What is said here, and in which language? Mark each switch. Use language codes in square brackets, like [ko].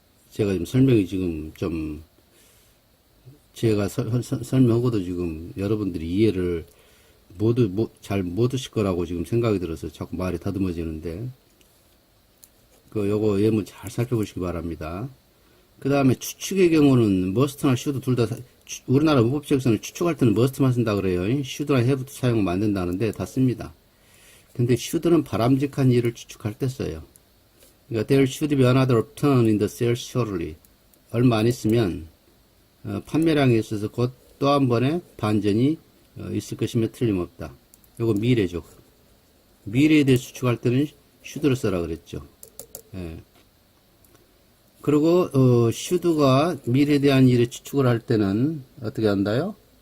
[ko] 제가 지금 설명이 지금 좀, 제가 설명하고도 지금 여러분들이 이해를 잘 못하실 거라고 지금 생각이 들어서 자꾸 말이 더듬어지는데, 요거 예문 잘 살펴보시기 바랍니다. 그 다음에 추측의 경우는 머스트나 슈드 둘 다, 우리나라 문법책에서는 추측할 때는 머스트만 쓴다 그래요. 슈드나 해부터 사용하면 안 된다는데 다 씁니다. 근데 슈드는 바람직한 일을 추측할 때 써요. 그러니까 [en] there should be another turn in the sales shortly. [ko] 얼마 안 있으면 판매량에 있어서 곧 또 한 번의 반전이 있을 것이며 틀림없다. 요거 미래죠. 미래에 대해 추측할 때는 should를 써라 그랬죠. 예. 그리고 should가 미래에 대한 일에 추측을 할 때는 어떻게 한다요?